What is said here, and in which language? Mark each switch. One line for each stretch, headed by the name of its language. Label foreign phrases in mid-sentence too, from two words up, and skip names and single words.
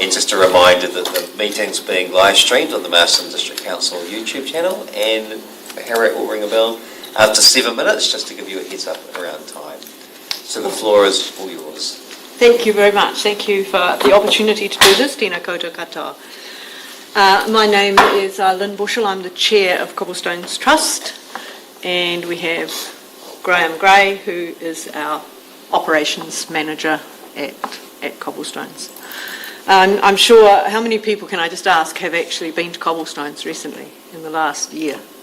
English: And just a reminder that the meeting's being live streamed on the Masterton District Council YouTube channel, and Harriet will ring a bell after 7 minutes just to give you a heads up around time. So the floor is all yours. Thank you very much. Thank you for the opportunity to do this.
Māori: Tēnā koutou katoa.
English: My name is Lynn Bushell. I'm the chair of Cobblestones Trust. And we have Graham Gray, who is our operations manager at Cobblestones. I'm sure, how many people, can I just ask, have actually been to Cobblestones recently in the last year?